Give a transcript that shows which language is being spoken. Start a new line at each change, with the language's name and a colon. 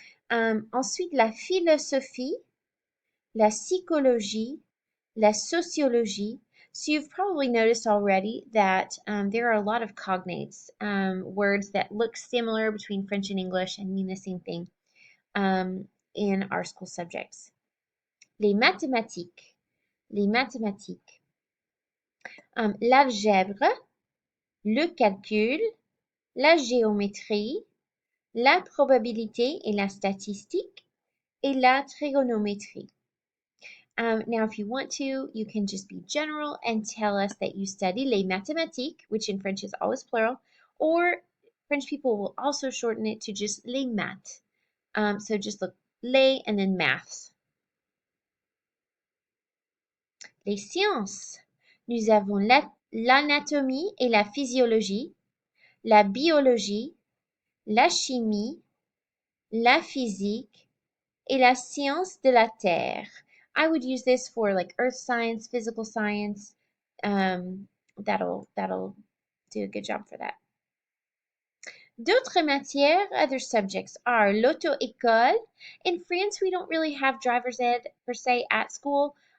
French: Ensuite, la philosophie, la psychologie, la sociologie.
English: So you've probably noticed already that there are a lot of cognates, words that look similar between French and English and mean the same thing in our school subjects.
French: Les mathématiques. Les mathématiques. L'algèbre, le calcul, la géométrie, la probabilité et la statistique, et la trigonométrie.
English: Now, if you want to, you can just be general and tell us that you study les mathématiques, which in French is always plural, or French people will also shorten it to just les maths. So just look les and then maths.
French: Les sciences. Nous avons l'anatomie et la physiologie, la biologie, la chimie, la physique, et la science de la terre.
English: I would use this for like earth science, physical science. That'll do a good job for that. D'autres matières, other subjects are l'auto-école. In France, we don't really have driver's ed per se at school.